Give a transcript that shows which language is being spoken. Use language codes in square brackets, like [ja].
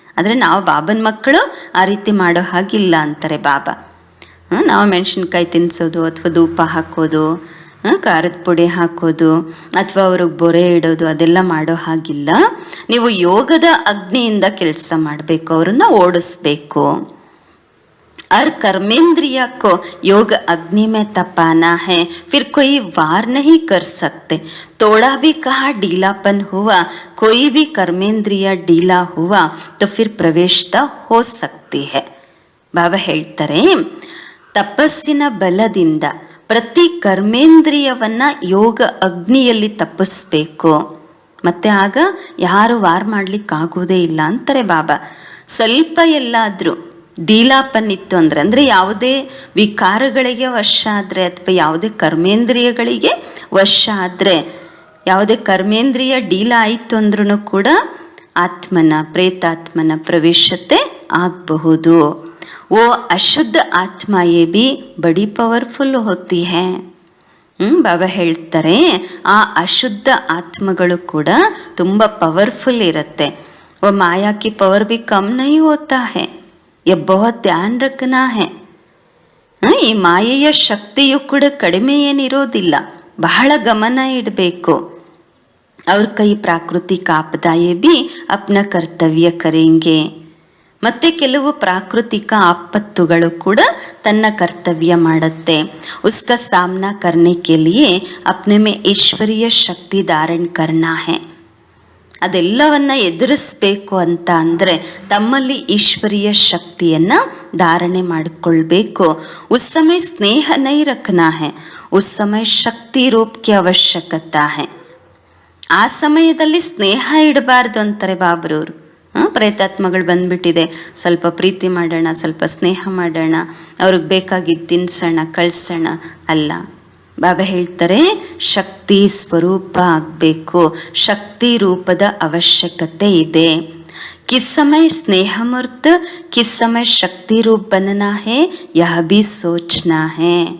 [kn] ಆದರೆ ನಾವು ಬಾಬನ ಮಕ್ಕಳು ಆ ರೀತಿ ಮಾಡೋ ಹಾಗಿಲ್ಲ ಅಂತಾರೆ ಬಾಬಾ. ನಾವು ಮೆಣಸಿನ್ಕಾಯಿ ತಿನ್ನಿಸೋದು ಅಥವಾ ಧೂಪ ಹಾಕೋದು, ಖಾರದ ಪುಡಿ ಹಾಕೋದು ಅಥವಾ ಅವ್ರಿಗೆ ಬೊರೆ ಇಡೋದು ಅದೆಲ್ಲ ಮಾಡೋ ಹಾಗಿಲ್ಲ. ನೀವು ಯೋಗದ ಅಗ್ನಿಯಿಂದ ಕೆಲಸ ಮಾಡಬೇಕು, ಅವ್ರನ್ನ ಓಡಿಸ್ಬೇಕು. [hi] और कर्मेंद्रिय को योग अग्नि में तपाना है, फिर कोई वार नहीं कर सकते. तोड़ा भी कहा ढीलापन हुआ, कोई भी कर्मेंद्रिय ढीला हुआ तो फिर प्रवेशता हो सकती है. [kn] ಬಾಬಾ ಹೇಳ್ತಾರೆ, ತಪಸ್ಸಿನ ಬಲದಿಂದ ಪ್ರತಿ ಕರ್ಮೇಂದ್ರಿಯವನ್ನು ಯೋಗ ಅಗ್ನಿಯಲ್ಲಿ ತಪ್ಪಿಸ್ಬೇಕು, ಮತ್ತು ಆಗ ಯಾರು ವಾರ್ ಮಾಡಲಿಕ್ಕಾಗೋದೇ ಇಲ್ಲ ಅಂತಾರೆ ಬಾಬಾ. ಸ್ವಲ್ಪ ಎಲ್ಲಾದರೂ ಢೀಲಾಪನ್ನಿತ್ತು ಅಂದರೆ ಯಾವುದೇ ವಿಕಾರಗಳಿಗೆ ವಶ ಆದರೆ ಅಥವಾ ಯಾವುದೇ ಕರ್ಮೇಂದ್ರಿಯಗಳಿಗೆ ವಶ ಆದರೆ, ಯಾವುದೇ ಕರ್ಮೇಂದ್ರಿಯ ಢೀಲ ಆಯಿತು ಅಂದ್ರೂ ಕೂಡ ಆತ್ಮನ ಪ್ರೇತಾತ್ಮನ ಪ್ರವೇಶತೆ ಆಗಬಹುದು. [hi] वो अशुद्ध आत्मा ये भी बड़ी ಪವರ್ಫುಲ್ होती है. [kn] ಬಾಬಾ ಹೇಳ್ತಾರೆ ಆ ಅಶುದ್ಧ ಆತ್ಮಗಳು ಕೂಡ ತುಂಬ ಪವರ್ಫುಲ್ ಇರುತ್ತೆ. [hi] वो माया की पावर भी कम नहीं होता है, ये बहुत ध्यान रखना है. [kn] ಈ ಮಾಯೆಯ ಶಕ್ತಿಯು ಕೂಡ ಕಡಿಮೆ ಏನಿರೋದಿಲ್ಲ, ಬಹಳ ಗಮನ ಇಡಬೇಕು. [hi] और कई प्राकृतिक आपदाएं भी अपना कर्तव्य करेंगे. [kn] ಮತ್ತೆ ಕೆಲವು ಪ್ರಾಕೃತಿಕ ಆಪತ್ತುಗಳು ಕೂಡ ತನ್ನ ಕರ್ತವ್ಯ ಮಾಡುತ್ತೆ. [hi] उसका सामना करने के लिए अपने में ईश्वरीय शक्ति धारण करना है. [kn] ಅದೆಲ್ಲವನ್ನ ಎದುರಿಸಬೇಕು ಅಂತ ಅಂದರೆ ತಮ್ಮಲ್ಲಿ ಈಶ್ವರೀಯ ಶಕ್ತಿಯನ್ನು ಧಾರಣೆ ಮಾಡಿಕೊಳ್ಬೇಕು. [hi] उस समय स्नेह नहीं रखना है, उस समय शक्ति रूप की आवश्यकता है. [kn] ಆ ಸಮಯದಲ್ಲಿ ಸ್ನೇಹ ಇಡಬಾರ್ದು ಅಂತಾರೆ ಬಾಬ್ರವರು. ಪ್ರೇತಾತ್ಮಗಳು ಬಂದ್ಬಿಟ್ಟಿದೆ, ಸ್ವಲ್ಪ ಪ್ರೀತಿ ಮಾಡೋಣ, ಸ್ವಲ್ಪ ಸ್ನೇಹ ಮಾಡೋಣ, ಅವ್ರಿಗೆ ಬೇಕಾಗಿದ್ದು ತಿನ್ಸೋಣ, ಕಳಿಸೋಣ ಅಲ್ಲ. ಬಾಬಾ ಹೇಳ್ತಾರೆ ಶಕ್ತಿ ಸ್ವರೂಪ ಆಗಬೇಕು, ಶಕ್ತಿ ರೂಪದ ಅವಶ್ಯಕತೆ ಇದೆ. [hi] किस समय स्नेह मूर्त, किस समय शक्ति रूप बनना है, यह भी सोचना है.